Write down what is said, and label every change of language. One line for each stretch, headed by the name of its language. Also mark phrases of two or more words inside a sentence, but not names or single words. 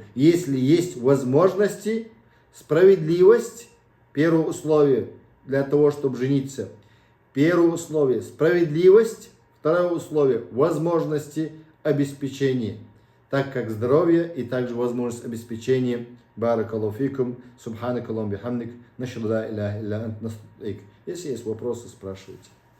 Russian: Если есть возможности, справедливость, первое условие для того, чтобы жениться. Первое условие – справедливость. Второе условие – возможности обеспечения. Так как здоровье и также возможность обеспечения.
Arabic: بارك الله فيكم. سبحانك اللهم بحمدك نشهد لا إله إلا أنت.
Russian: Если есть вопросы, спрашивайте.